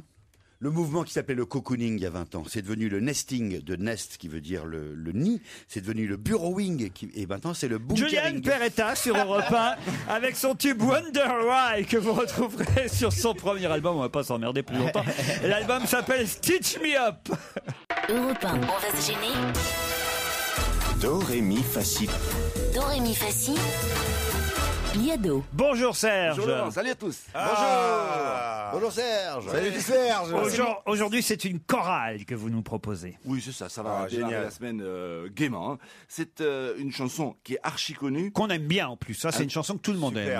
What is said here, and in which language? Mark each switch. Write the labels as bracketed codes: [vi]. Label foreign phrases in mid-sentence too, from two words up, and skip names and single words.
[fr] Le mouvement qui s'appelait le cocooning il y a 20 ans, c'est devenu le nesting de nest qui veut dire le nid, c'est devenu le burrowing et maintenant c'est le bunkering. Juliane Peretta sur Europe 1 avec son tube Wonder Why que vous retrouverez sur son premier album, on va pas s'emmerder plus longtemps. L'album s'appelle Stitch Me Up. Europe 1, on va se gêner. Do, ré, mi, fa, si. Do, ré, mi, fa, si. Liado. Bonjour Serge. Bonjour Laurent, salut à tous. Bonjour Serge. Salut Serge. Aujourd'hui, c'est une chorale que vous nous proposez. Oui, c'est ça va démarrer la semaine gaiement. Hein. C'est une chanson qui est archi connue. Qu'on aime bien en plus, ça c'est une chanson que tout le monde aime.